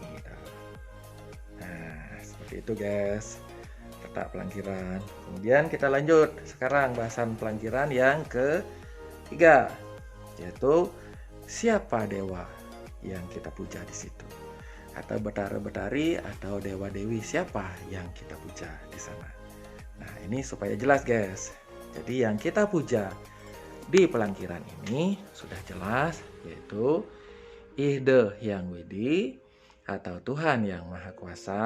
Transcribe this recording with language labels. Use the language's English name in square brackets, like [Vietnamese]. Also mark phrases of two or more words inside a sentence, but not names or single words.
[Indonesian] Nah, seperti itu guys, letak pelangkiran. Kemudian kita lanjut sekarang bahasan pelangkiran yang ketiga, yaitu siapa dewa yang kita puja di situ, atau betara-betari atau dewa-dewi siapa yang kita puja di sana. Nah, ini supaya jelas guys. Jadi yang kita puja di pelangkiran ini sudah jelas, yaitu Ide Hyang Widi atau Tuhan Yang Maha Kuasa.